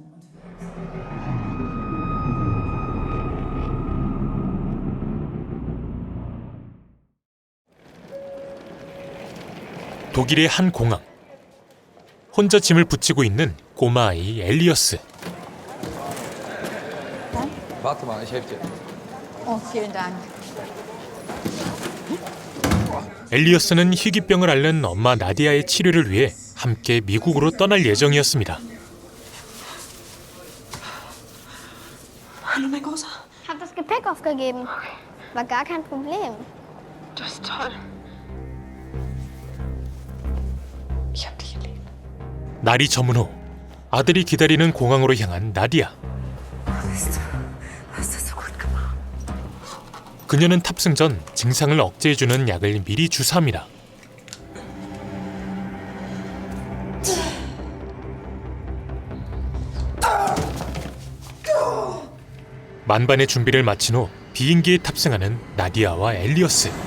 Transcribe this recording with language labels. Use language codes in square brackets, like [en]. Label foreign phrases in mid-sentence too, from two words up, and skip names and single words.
[ko] 독일의 한 공항. 혼자 짐을 붙이고 있는 꼬마 아이 엘리어스. [de] Warte mal, ich helfe dir. Oh, vielen Dank. [ko] 엘리어스는 희귀병을 앓는 엄마 나디아의 치료를 위해 함께 미국으로 떠날 예정이었습니다. [de] Hallo, mein Großer. Hab das Gepäck aufgegeben. War gar kein Problem. Das ist toll. Ich hab dich lieb. [ko] 날이 저문 후 아들이 기다리는 공항으로 향한 나디아. [de] Hast du so gut gemacht. [ko] 그녀는 탑승 전 증상을 억제해주는 약을 미리 주사합니다. 만반의 준비를 마친 후 비행기에 탑승하는 나디아와 엘리어스.